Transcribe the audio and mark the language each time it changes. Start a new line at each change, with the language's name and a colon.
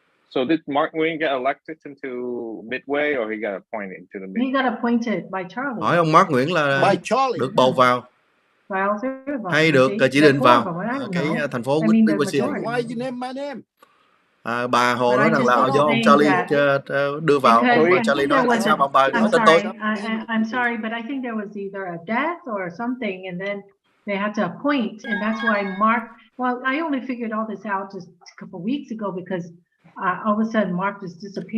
English: So did Mark Nguyen get elected into Midway, or he got appointed into the Midway? He got appointed by Charlie.
Vietnamese: Hỏi ông Mark Nguyễn là được bầu vào hay được chỉ định vào cái thành phố Wisconsin.
English: Why you name my name?
Vietnamese: Bà Hồ nói rằng là do ông Charlie đưa vào, ông Charlie nói tại sao ông bà nói tên tôi.
English: I'm sorry, but I think there was either a death or something, and then they had to appoint, and that's why Mark. Well, I only figured all this out just a couple weeks ago because all of a sudden Mark just disappeared.